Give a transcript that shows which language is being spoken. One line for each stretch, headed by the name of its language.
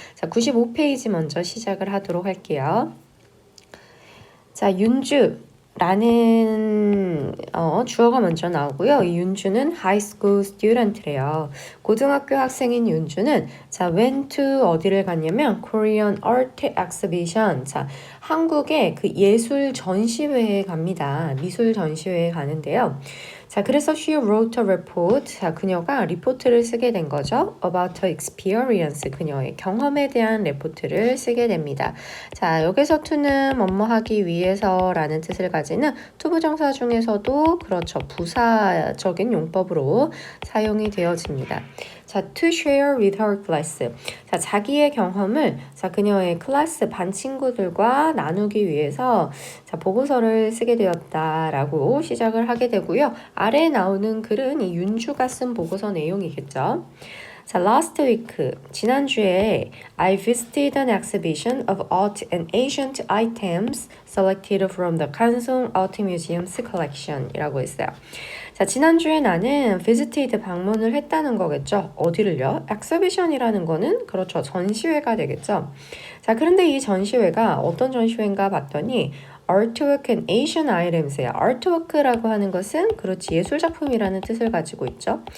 Korean: 자, 95페이지 먼저 시작을 하도록 할게요. 자, 윤주 라는 주어가 먼저 나오고요. 이 윤주는
English: high school student
Korean: 래요. 고등학교 학생인 윤주는 자,
English: went to
Korean: 어디를 갔냐면 Korean Art Exhibition. 자, 한국의 그 예술 전시회에 갑니다. 미술 전시회에 가는데요. 자, 그래서
English: she wrote a report.
Korean: 자, 그녀가 리포트를 쓰게 된 거죠.
English: About her experience.
Korean: 그녀의 경험에 대한 레포트를 쓰게 됩니다. 자, 여기서 to는 뭐뭐 하기 위해서라는 뜻을 가지는 투부정사 중에서도 그렇죠. 부사적인 용법으로 사용이 되어집니다.
English: 자, to share with her class.
Korean: 자, 자기의 경험을 자, 그녀의 클래스 반 친구들과 나누기 위해서 자, 보고서를 쓰게 되었다라고 시작을 하게 되고요. 아래에 나오는 글은 이 윤주가 쓴 보고서 내용이겠죠.
English: 자, last week,
Korean: 지난주에
English: I visited an exhibition of art and ancient items selected from the Kansong Art Museum's collection 이라고 했어요.
Korean: 자, 지난주에 나는 visited 방문을 했다는 거겠죠. 어디를요? exhibition이라는 거는 그렇죠. 전시회가 되겠죠. 자, 그런데 이 전시회가 어떤 전시회인가 봤더니
English: artwork and Asian items
Korean: 예요. artwork라고 하는 것은 그렇지 예술작품이라는 뜻을 가지고 있죠.